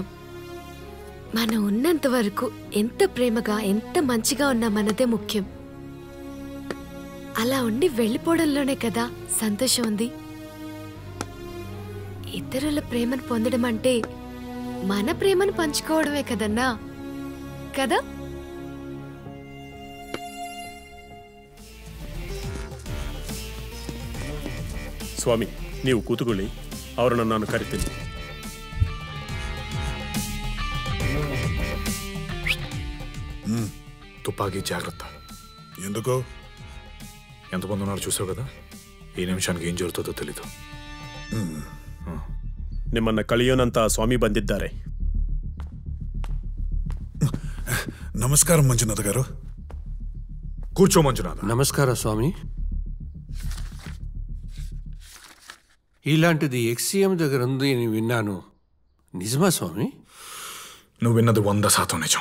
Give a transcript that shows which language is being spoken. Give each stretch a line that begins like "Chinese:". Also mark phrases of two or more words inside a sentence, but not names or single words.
Telugu: మనం ఉన్నంత వరకు ఎంత ప్రేమగా ఎంత మంచిగా ఉన్నా మనదే ముఖ్యం. అలా ఉండి వెళ్ళిపోవడంలోనే కదా సంతోషం ఉంది. ఇతరుల ప్రేమను పొందడం అంటే మన ప్రేమను పంచుకోవడమే కదన్నా, కదా?
Kannada: ಸ್ವಾಮಿ, ನೀವು ಕೂತುಕೊಳ್ಳಿ, ಅವರನ್ನು ನಾನು ಕರಿತೀನಿ.
Telugu: తుపాకీ జాగ్రత్త. ఎందుకు? ఎంతమంది ఉన్నారు చూసావు కదా, ఈ నిమిషానికి ఏం జరుగుతుందో తెలీదు.
Kannada: ನಿಮ್ಮನ್ನ ಕಳಿಯೋನಂತ ಸ್ವಾಮಿ ಬಂದಿದ್ದಾರೆ.
Telugu: నమస్కారం మంజునాథ్ గారు. కూర్చో మంజునాథ్. నమస్కారం స్వామి. ఇలాంటిది ఎక్స్సీఎం దగ్గర ఉంది అని విన్నాను, నిజమా స్వామి? నువ్వు విన్నది 100% నిజం.